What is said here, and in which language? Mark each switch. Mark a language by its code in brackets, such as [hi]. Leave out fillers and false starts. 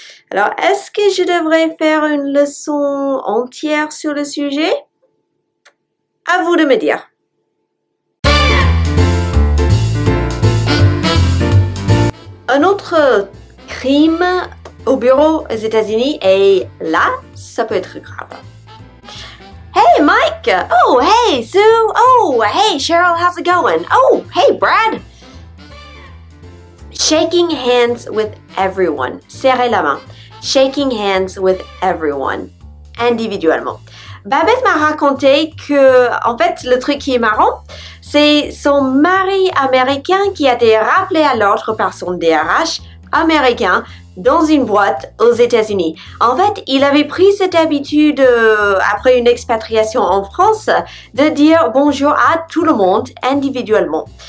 [fr] Alors, est-ce que je devrais faire une leçon entière sur le sujet? À vous de me dire. Un autre crime au bureau aux États-Unis et là, ça peut être grave. [en] Hey, Mike! Oh, hey, Sue! Oh, hey, Cheryl, how's it going? Oh, hey, Brad! Shaking hands with everyone. [fr] Serrer la main. [en] Shaking hands with everyone. [fr] Individuellement. Babette m'a raconté que, en fait, le truc qui est marrant, c'est son mari américain qui a été rappelé à l'ordre par son DRH américain dans une boîte aux États-Unis. En fait, il avait pris cette habitude, après une expatriation en France, de dire bonjour à tout le monde individuellement.